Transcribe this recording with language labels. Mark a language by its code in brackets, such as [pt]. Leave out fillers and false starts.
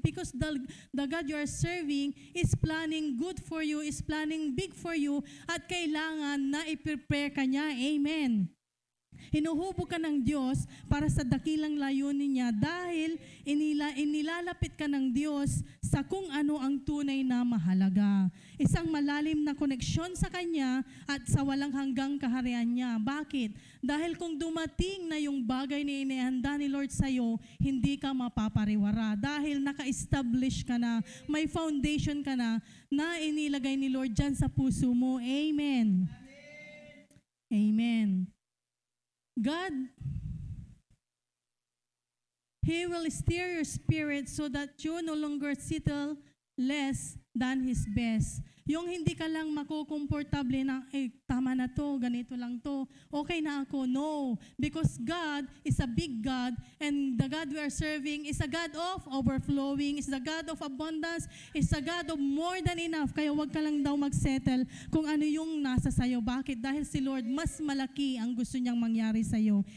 [en] Because the God you are serving is planning good for you, is planning big for you, [tl] at kailangan na i-prepare ka niya. [en] Amen. [tl] Hinuhubog ka ng Diyos para sa dakilang layunin niya dahil inilalapit ka ng Diyos sa kung ano ang tunay na mahalaga. Isang malalim na koneksyon sa Kanya at sa walang hanggang kaharian niya. Bakit? Dahil kung dumating na yung bagay na inihanda ni Lord sa'yo, hindi ka mapapariwara. Dahil naka-establish ka na, may foundation ka na inilagay ni Lord dyan sa puso mo. Amen. Amen. [en] God, He will steer your spirit so that you no longer settle less than His best. [tl] Yung hindi ka lang makukomportable na, tama na to, ganito lang to, okay na ako. [en] No, because God is a big God and the God we are serving is a God of overflowing, is the God of abundance, is a God of more than enough. [tl] Kaya wag ka lang daw magsettle kung ano yung nasa sayo. Bakit? Dahil si Lord, mas malaki ang gusto niyang mangyari sayo.